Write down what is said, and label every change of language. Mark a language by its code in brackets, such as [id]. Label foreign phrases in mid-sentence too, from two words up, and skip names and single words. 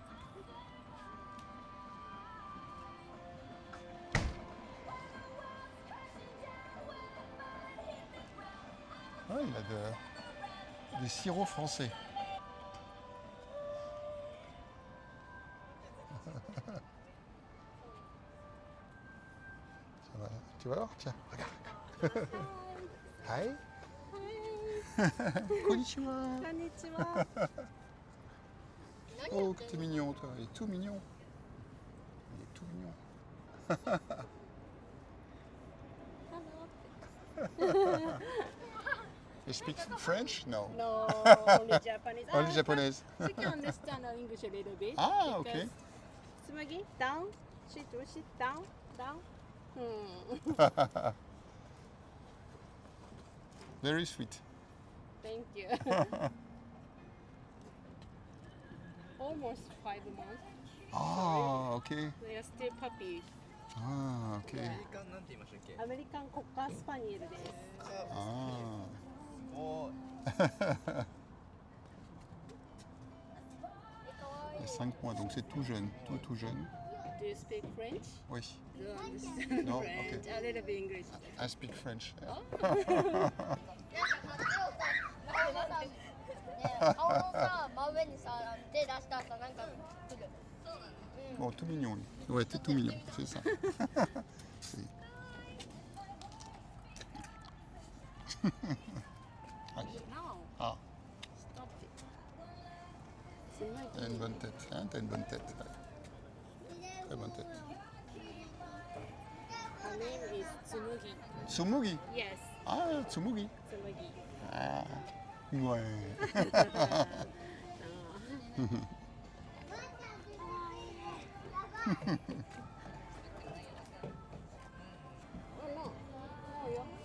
[fr] Ah, il a des sirops français. Ça va. Tu vas voir, tiens, regarde. [en] Hi. [ja] Konnichiwa. Konnichiwa. [fr] Oh, que t'es mignon, toi. Il est tout mignon. Il est tout mignon. [en] Hello. You speak French? No. No, only Japanese. Only Japanese. But she can understand English a little bit. Ah, okay. Tsumagi, down. Sit, down, down. Very sweet. Thank you. Almost 5 months. Ah, okay. They are still puppies. Ah, okay. [ja] アメリカンコッカースパニエルです。 Ah. [fr] Il y a 5 mois, donc c'est tout jeune, tout jeune. [en] Do you speak French? [fr] Oui. [en] Do you understand No, French? okay. A little bit English. I speak French. Yeah. [ja] 顔のさ、真上にさ、手出したらさ、なんか来る。 [fr] Bon, tout mignon. Lui. Ouais, t'es tout mignon, c'est ça. C'est- [en] No, [fr] Ah, [en] stop it. [fr] t'as une bonne tête. Hein, t'as une bonne tête. Ouais. Très bonne tête. [en] Her name is Tsumugi. Tsumugi. Yes, Ah, Tsumugi. Tsumugi. [fr] Ah, ouais. [en] Oh no, no, yo.